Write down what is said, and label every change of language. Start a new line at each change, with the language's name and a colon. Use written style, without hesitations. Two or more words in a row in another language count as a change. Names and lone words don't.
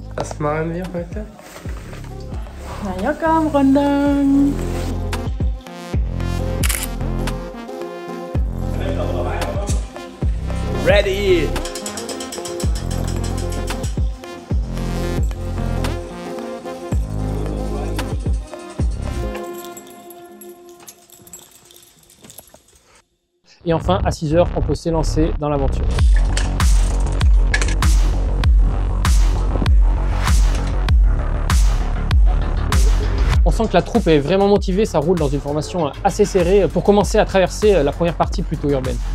German: Was machen wir heute? Mallorca am Rundgang. Ready!
French: Et enfin, à 6 h, on peut s'élancer dans l'aventure. On sent que la troupe est vraiment motivée, ça roule dans une formation assez serrée pour commencer à traverser la première partie plutôt urbaine.